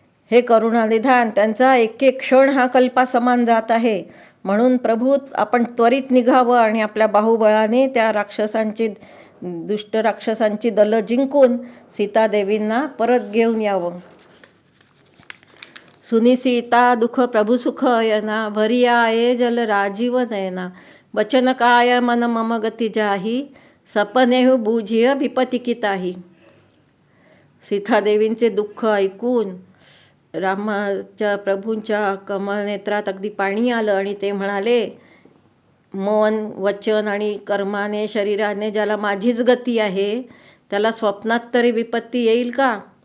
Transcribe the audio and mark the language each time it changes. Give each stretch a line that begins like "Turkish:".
Marathi: हे करुणानिधान, त्यांचा एक एक क्षण हा कल्पासमान जात आहे. म्हणून प्रभू आपण त्वरित निघावं आणि आपल्या बाहुबळाने त्या दुष्ट राक्षसांची दलं जिंकून सीतादेवींना परत घेऊन यावं.
Awadhi: सुनी सीता दुःख प्रभू सुख यना, भरी आये जल राजीव नयना. वचन काय मन मम गती जाही, सपनेहु बूझिय विपती की ताही.
Marathi: सीतादेवींचे दुःख ऐकून रामाच्या प्रभूंच्या कमल नेत्रात अगदी पाणी आलं आणि ते म्हणाले, मन वचन आणि कर्माने शरीराने ज्याला माझीच गती आहे त्याला स्वप्नात तरी विपत्ती येईल का.